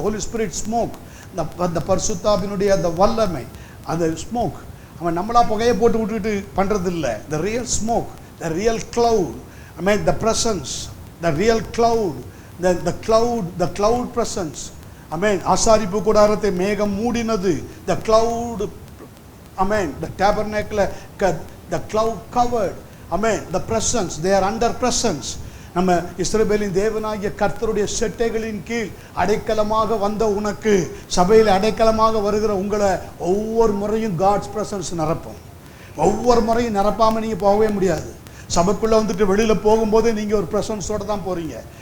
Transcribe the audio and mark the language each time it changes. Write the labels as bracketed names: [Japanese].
[English] the Holy Spirit smoke, the [Tamil] பரிசுத்தாவினுடைய அந்த வல்லமை, அந்த ஸ்மோக். அவன் நம்மளா புகையை போட்டு விட்டுட்டு பண்றது இல்லை. [English] the real smoke, the real cloud, I mean the presence, the real cloud, the cloud presence. I mean [Tamil] ஆசாரிப்பு கூடாரத்தை மேகம் மூடினது. [English] the cloud, I mean the tabernacle, the cloud covered. I mean the presence, they are under presence. [Tamil] நம்ம இஸ்ரவேலின் தேவனாகிய கர்த்தருடைய செட்டைகளின் கீழ் அடைக்கலமாக வந்த உனக்கு, சபையில் அடைக்கலமாக வருகிற உங்களை ஒவ்வொரு முறையும் காட்ஸ் பிரசன்ஸ் நிரப்பும். ஒவ்வொரு முறையும் நிரப்பாமல் நீங்கள் போகவே முடியாது. சபைக்குள்ளே வெளியில் போகும்போது நீங்கள் ஒரு பிரசன்ஸோடு தான் போகிறீங்க.